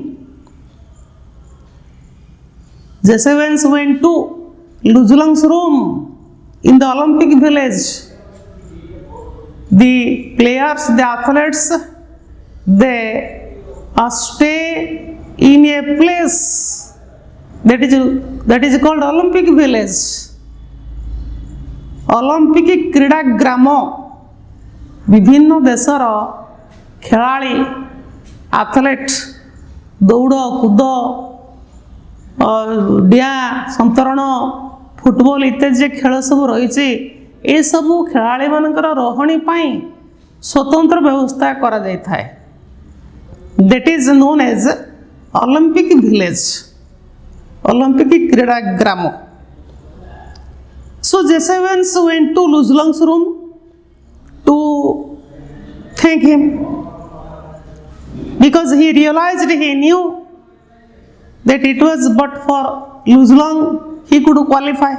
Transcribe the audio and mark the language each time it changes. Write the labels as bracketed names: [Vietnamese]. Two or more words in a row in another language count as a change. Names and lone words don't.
[English] Jesavens went to Luzlang's room in the Olympic village. The players, the athletes, they stay in a place that is called Olympic village. [Odia] Olympic କ୍ରୀଡ଼ା ଗ୍ରାମ ବିଭିନ୍ନ ଦେଶର ଖେଳାଳି ଆଥଲେଟ ଦୌଡ଼ କୁଦ ଡିଆ ସନ୍ତରଣ ଫୁଟବଲ ଇତ୍ୟାଦି ଖେଳ ସବୁ ରହି ଏ ସବୁ ଖେଳାଳି ମାନଙ୍କର ରହଣି ପାଇଁ ସ୍ୱତନ୍ତ୍ର ବ୍ୟବସ୍ଥା କରା ଯାଇ ଥାଏ. [English] That is known as Olympic village, Olympic [Odia] କ୍ରୀଡ଼ା ଗ୍ରାମ. [English] So Jesavens went to Luzlang's room to thank him, because he realized, he knew that it was but for Luzlang he could qualify.